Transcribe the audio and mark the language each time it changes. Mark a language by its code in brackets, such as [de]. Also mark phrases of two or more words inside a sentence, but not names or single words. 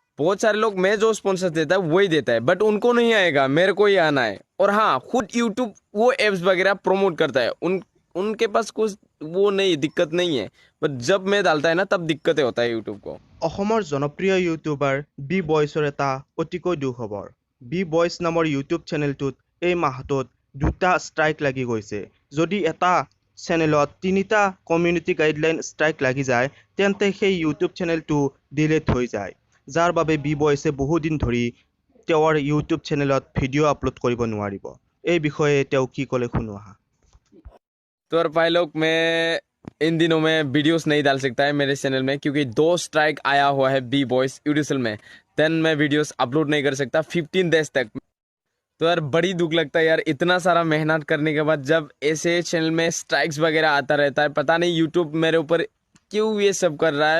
[hi] बहुत सारे लोग मैं जो स्पॉन्सर देता है वही देता है, बट उनको नहीं आएगा, मेरे को ही आना है। और हाँ, खुद यूट्यूब वो एप्स वगैरह प्रमोट करता है, उनके पास कुछ वो नहीं, दिक्कत नहीं है। बट जब मैं डालता है ना, तब दिक्कतें होता है यूट्यूब को। [as] অসমৰ জনপ্ৰিয় ইউটিউবাৰ বি বয়ছৰ এটা অতিকৈ দুখবৰ। বি বয়ছ নামৰ ইউটিউব চেনেলটোত এই মাহটোত 2টা ষ্ট্ৰাইক লাগি গৈছে। যদি এটা চেনেলত 3টা [en] community guideline strike [as] লাগি যায়, তেন্তে সেই ইউটিউব চেনেলটো ডিলিট হৈ যায়, যাৰ বাবে বি বয়ছে বহুদিন ধৰি তেওঁৰ ইউটিউব চেনেলত ভিডিঅ' আপলোড কৰিব নোৱাৰিব। এই বিষয়ে তেওঁ কি ক'লে শুনো আহা। [hi] तो और भाई लोग, मैं इन दिनों में वीडियोस नहीं डाल सकता है मेरे चैनल में, क्योंकि 2 स्ट्राइक आया हुआ है बी बॉयज यूट्यूब में। देन मैं वीडियोस अपलोड नहीं कर सकता 15 डेज तक। तो यार बड़ी दुख लगता है यार, इतना सारा मेहनत करने के बाद जब ऐसे चैनल में स्ट्राइक्स वगैरह आता रहता है, पता नहीं यूट्यूब मेरे ऊपर क्यों ये सब कर रहा है।